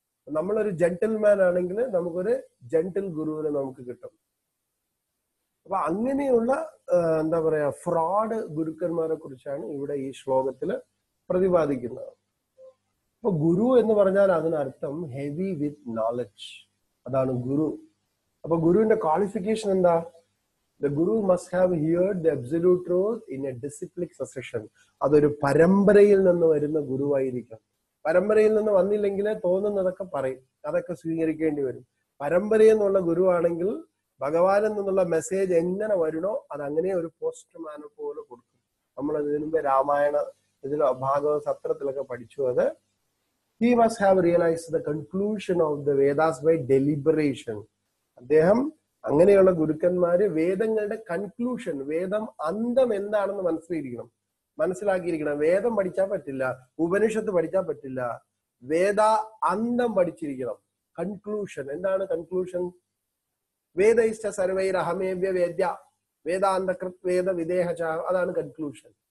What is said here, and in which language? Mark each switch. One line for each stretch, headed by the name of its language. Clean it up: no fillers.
Malayalam: നമ്മളൊരു ജെന്റിൽമാൻ ആണെങ്കിൽ നമുക്കൊരു ജെന്റിൽ ഗുരുവിനെ നമുക്ക് കിട്ടും. അപ്പൊ അങ്ങനെയുള്ള എന്താ പറയാ ഫ്രോഡ് ഗുരുക്കന്മാരെ കുറിച്ചാണ് ഇവിടെ ഈ ശ്ലോകത്തില് പ്രതിപാദിക്കുന്നത്. അപ്പൊ ഗുരു എന്ന് പറഞ്ഞാൽ അതിനർത്ഥം
English: heavy with knowledge,
Malayalam: അതാണ് ഗുരു. അപ്പൊ ഗുരുവിന്റെ ക്വാളിഫിക്കേഷൻ എന്താ?
English: The Guru must have heard the absolute truth in a disciplic succession.
Malayalam: അതൊരു പരമ്പരയിൽ നിന്ന് വരുന്ന ഗുരുവായിരിക്കും. പരമ്പരയിൽ നിന്ന് വന്നില്ലെങ്കിൽ തോന്നുന്നതൊക്കെ പറയും, അതൊക്കെ സ്വീകരിക്കേണ്ടി വരും. പരമ്പരയിൽ നിന്നുള്ള ഗുരുവാണെങ്കിൽ ഭഗവാനിൽ നിന്നുള്ള മെസ്സേജ് എങ്ങനെ വരണോ അത് അങ്ങനെ ഒരു പോസ്റ്റ്മാനെ പോലെ കൊടുക്കും. നമ്മൾ ഇതിനു മുമ്പ് രാമായണ ഇതിലോ ഭാഗവത സത്രത്തിലൊക്കെ പഠിച്ചു. അത്
English: he must have realized the conclusion of the Vedas by deliberation.
Malayalam: അദ്ദേഹം അങ്ങനെയുള്ള ഗുരുക്കന്മാര് വേദങ്ങളുടെ കൺക്ലൂഷൻ, വേദം അന്തം എന്താണെന്ന് മനസ്സിലാക്കിയിരിക്കണം. വേദം പഠിച്ചാൽ പറ്റില്ല, ഉപനിഷത്ത് പഠിച്ചാൽ പറ്റില്ല, വേദ അന്തം പഠിച്ചിരിക്കണം. കൺക്ലൂഷൻ എന്താണ്? കൺക്ലൂഷൻ
Sanskrit: വേദ ഇഷ്ട സർവൈരഹമേവ്യ വേദ്യ വേദാന്തകൃത് വേദ വിദേഹച,
Malayalam: അതാണ് കൺക്ലൂഷൻ.